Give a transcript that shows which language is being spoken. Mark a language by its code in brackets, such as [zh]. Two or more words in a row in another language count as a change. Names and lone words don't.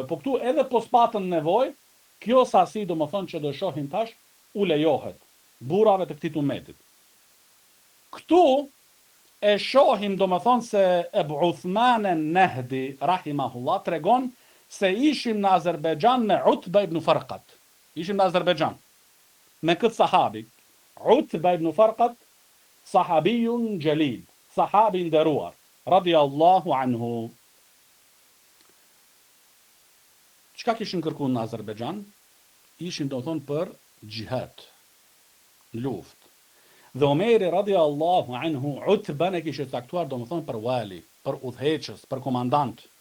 [sq] Po këtu edhe po s'patën nevojë, kjo sasi domethënë që do shohim tash u lejohet burrave të këtij ummetit. Këtu e shohim domethënë se Abu Uthman an-Nahdi rahimahullah tregon se ishim në Azerbajxhan me Utba ibn Farqat. Ishim në Azerbajxhan me këtë sahabi. [ar] Utba ibn Farqat, صحابي جليل, [sq] sahabi nderuar, [ar] رضي الله عنه. [sq] Çka kishin kërkuar në Azerbajxhan? Ishin domethënë për xhihad, luftë. Dhe Omeri [ar] رضي الله عنه [sq] Utba e kishte caktuar domethënë për wali, për udhëheqës, për komandant.